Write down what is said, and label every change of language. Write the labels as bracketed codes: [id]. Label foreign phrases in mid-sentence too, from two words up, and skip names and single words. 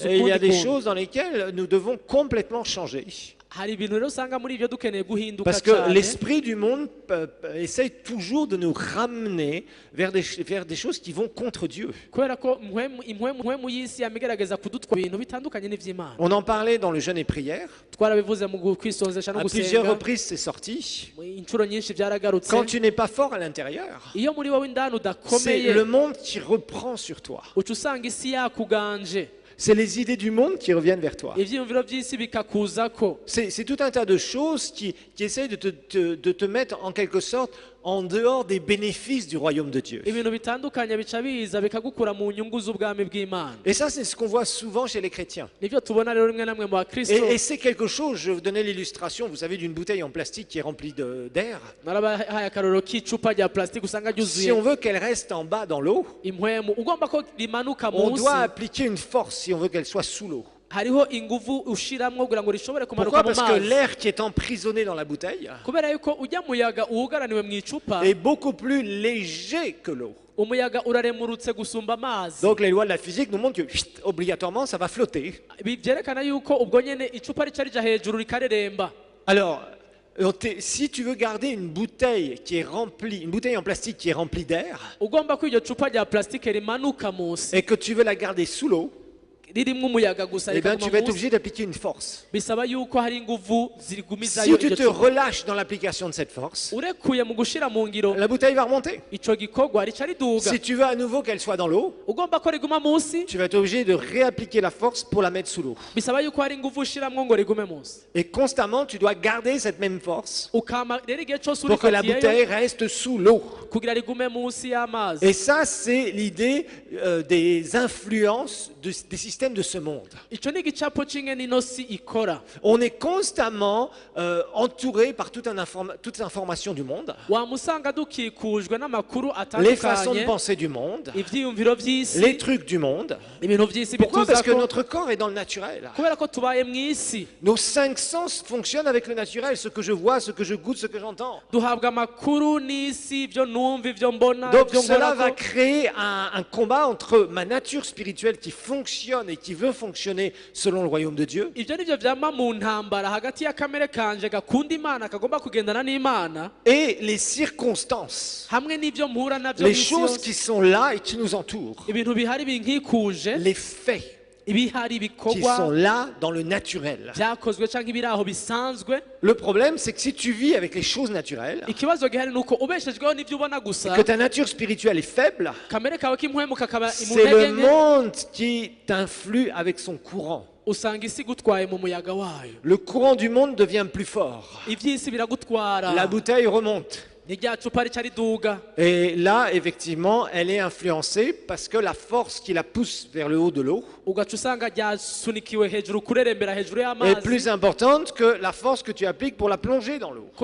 [fr] Et il y a des [rn] ukundi kuntu. [fr] choses dans lesquelles nous devons complètement changer. [rn] Hari ibintu rero usanga muri ivyo dukeneye guhinduka [fr] Parce que [rn] cane. [fr] l'esprit du monde essaye toujours de nous ramener vers des choses qui vont contre Dieu. [rn] kubera ko impwemu y'isi yamigerageza kudutwara ibintu bitandukanye n'ivy'Imana. [fr] On en parlait dans le jeûne et prière. [rn] Twarabivuze mu kwisonzesha no [fr] À plusieurs [rn] gusenga [fr] reprises, c'est sorti. [rn] inshuro nyinshi vyaragarutse. [fr] Quand tu n'es pas fort à l'intérieur, [rn] Iyo muri wowe indani [fr] c'est [rn] udakomeye [fr] le monde qui reprend sur toi. [rn] uca usanga isi yakuganje. [fr] C'est les idées du monde qui reviennent vers toi. [rn] ivyiyumviro vy'isi bikakuzako. [fr] C'est tout un tas de choses qui essayent de te mettre en quelque sorte en dehors des bénéfices du royaume de Dieu. [rn] Ibintu bitandukanye bica biza bikagukura mu nyungu z'ubwami bw'Imana. [fr] Et ça, c'est ce qu'on voit souvent chez les chrétiens. [rn] Nivyo tubona rero rimwe na rimwe mu bakristo. [fr] Et c'est quelque chose, je vais vous donner l'illustration, vous savez, d'une bouteille en plastique qui est remplie d'air. [rn] Narabahaye akarorero k'icupa rya plastique usanga [fr] Si [rn] ryuzuye [fr] on veut qu'elle reste en bas dans l'eau, [rn] impwemu, ugomba ko rimanuka [fr] on [rn] munsi. [fr] doit appliquer une force si on veut qu'elle soit sous l'eau. [rn] Hariho inguvu ushiramwo kugira ngo rishobore [fr] Pourquoi? [rn] kumanuka mu [fr] Parce que [rn] mazi. [fr] l'air qui est emprisonné dans la bouteille [rn] Kubera yuko ujya muyaga uwugaraniwe mu icupa, [fr] est beaucoup plus léger que l'eau. [rn] umuyaga uraremurutse gusumba amazi. [fr] Donc les lois de la physique nous montrent que obligatoirement ça va flotter. [rn] Byerekana yuko ubwo nyene icupa rica rija hejuru rikareremba. [fr] Alors, si tu veux garder une bouteille qui est remplie, une bouteille en plastique qui est remplie d'air, [rn] Ugomba ko iryo cupa rya plastique rimanuka munsi. [fr] et que tu veux la garder sous l'eau, [rn] Ririmwo umuyaga gusa [fr] eh bien tu [rn] rikaguma [fr] vas être [rn] munsi. [fr] obligé d'appliquer une force. [rn] Bisaba yuko hari inguvu zirigumizayo [fr] Si tu [rn] iryo [fr] te [rn] cupa. [fr] relâches dans l'application de cette force, [rn] Urekuye mu gushira mu ngiro [fr] la bouteille va remonter. [rn] ico gikorwa rica riduga. [fr] Si tu veux à nouveau qu'elle soit dans l'eau, [rn] Ugomba ko riguma munsi, [fr] tu vas être obligé de réappliquer la force pour la mettre sous l'eau. [rn] bisaba yuko hari inguvu ushiramwo ngo rigume munsi. [fr] Et constamment, tu dois garder cette même force [rn] Ukama rero igihe cose [fr] pour que la [rn] urifatiyeyo [fr] bouteille reste sous l'eau. [rn] kugira rigume munsi y'amazi. [fr] Et ça, c'est l'idée des influences des systèmes de ce monde. [rn] Ico ni igicapo c'ingene ino si ikora. [fr] On est constamment entouré par toutes les informations du monde, [rn] Wamusanga dukikujwe n'amakuru [fr] les façons de [rn] atandukanye, [fr] penser du monde, [rn] ivyiyumviro vy'isi, [fr] les trucs du monde. [rn] ibintu vy'isi [fr] Pourquoi? Parce que [rn] bituzako. [fr] notre corps est dans le naturel. [rn] Kubera ko tubaye mw'isi, [fr] Nos 5 sens fonctionnent avec le naturel, ce que je vois, ce que je goûte, ce que j'entends. [rn] duhabwa amakuru n'isi, ivyo numva, ivyo mbona, [fr] Donc [rn] ivyo [fr] cela va [rn] nkorako. [fr] créer un combat entre ma nature spirituelle qui fonctionne et qui veut fonctionner selon le royaume de Dieu, [rn] Ivyo nivyo vyama mu ntambara hagati y'akamere kanje gakunda Imana kagomba kugendana n'Imana, [fr] et les circonstances, [rn] hamwe n'ivyo mpura navyo [fr] les [rn] mw'isi [fr] choses [rn] yose. [fr] qui sont là et qui nous entourent, [rn] Ibintu bihari binkikuje, [fr] les faits [rn] ibihari [fr] qui sont [rn] bikorwa [fr] là dans le naturel. [rn] vyakozwe canke ibiri aho bisanzwe. [fr] Le problème, c'est que si tu vis avec les choses naturelles, [rn] Ikibazo gihari nuko ubeshejweho n'ivyo ubona gusa, [fr] que ta nature spirituelle est faible, [rn] kamere kawe k'impwemu kakaba [fr] c'est [rn] imuntege [fr] le [rn] nke, [fr] monde qui t'influe avec son courant. [rn] usanga isi igutwaye mu muyaga wayo. [fr] Le courant du monde devient plus fort. [rn] Ivy'isi biragutwara, [fr] La bouteille remonte. [rn] ni rya cupa rica riduga. [fr] Et là, effectivement, elle est influencée parce que la force qui la pousse vers le haut de l'eau [rn] Ugaca usanga ryasunikiwe hejuru kurerembera hejuru [fr] est [rn] y'amazi, [fr] plus importante que la force que tu appliques pour la plonger dans l'eau.